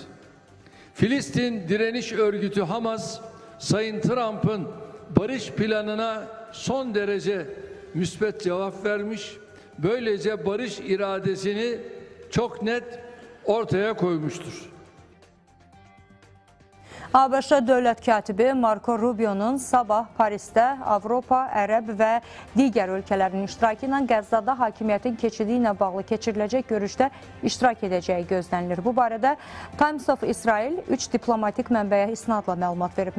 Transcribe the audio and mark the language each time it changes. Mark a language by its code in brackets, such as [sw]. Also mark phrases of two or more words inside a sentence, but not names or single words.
[tr] Filistin Direniş Örgütü Hamas, Sayın Trump'ın barış planına son derece müsbet cevap vermiş, böylece barış iradesini çok net ortaya koymuştur. [az] ABŞ dövlət katibi Marco Rubio'nun sabah Parisdə Avropa, Ərəb və digər ölkələrin iştirakı ilə Qəzzada hakimiyyətin keçidi ilə bağlı keçiriləcək görüşdə iştirak edəcəyi gözlənilir. Bu barədə Times of Israel 3 diplomatik mənbəyə isnadla məlumat verib.